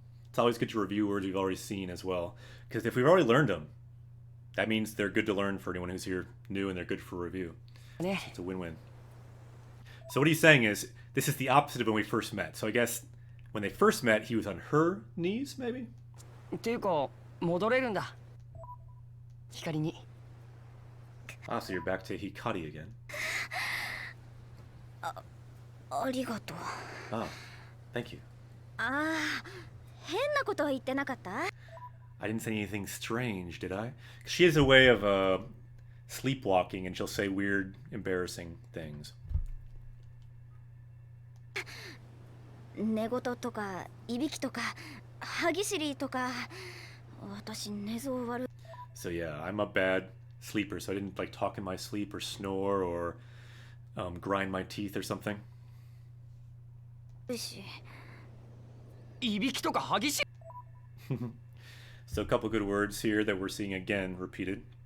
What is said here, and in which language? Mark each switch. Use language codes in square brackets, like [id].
[en] It's always good to review words we've already seen as well, because if we've already learned them, that means they're good to learn for anyone who's here new, and they're good for review. It's a win-win. So what he's saying is, this is the opposite of when we first met. So I guess when they first met, he was on her knees, maybe? [ja] っていうか戻れるんだ。光に。 [en] Ah, so you're back to Hikari again. [ja] ありがとう。 [en] Ah, thank you. [ja] ああ、変なことは言ってなかった？ [en] I didn't say anything strange, did I? She has a way of sleepwalking, and she'll say weird, embarrassing things. [ja] 寝言とかいびきとか歯ぎしりとか私寝相悪い。 [en] So yeah, I'm a bad sleeper, so I didn't like talk in my sleep or snore or grind my teeth or something. [ja] し。いびきとか激しい。 [en] So a couple good words here that we're seeing again repeated.